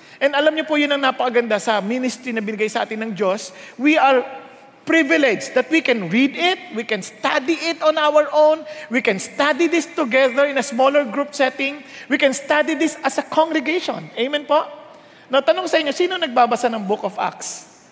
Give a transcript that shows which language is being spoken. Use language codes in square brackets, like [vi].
[tl] And alam niyo po yun ang napakaganda sa ministry na binigay sa atin ng Diyos. [en] We are privileged that we can read it, we can study it on our own, we can study this together in a smaller group setting, we can study this as a congregation. [tl] Amen po? Now, tanong sa inyo, sino nagbabasa ng Book of Acts?